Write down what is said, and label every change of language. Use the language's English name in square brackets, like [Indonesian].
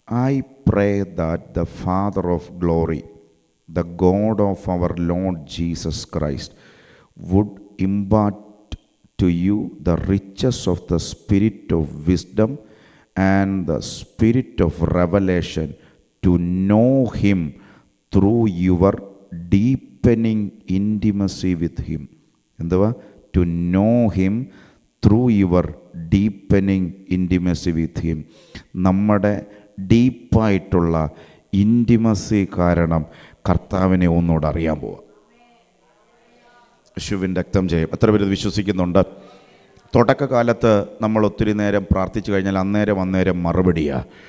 [English] I pray that the Father of glory, the God of our Lord Jesus Christ would impart to you the riches of the spirit of wisdom and the spirit of revelation to know him through your deepening intimacy with him. [Malayalam] എന്തുവാ? [English] To know him through your deepening intimacy with him. [Malayalam] നമ്മുടെ ഡീപ്പായിട്ടുള്ള intimacy കാരണം കർത്താവിനെ ഒന്നുകൂടെ അറിയാൻ പോവാം. യേശുവിൻ രക്തം ചെയ്യും. എത്ര പേര് വിശ്വസിക്കുന്നുണ്ട്? തുടക്കകാലത്ത് നമ്മൾ ഒത്തിരി നേരം പ്രാർത്ഥിച്ചു കഴിഞ്ഞാൽ അന്നേരം മറുപടിയാണ്.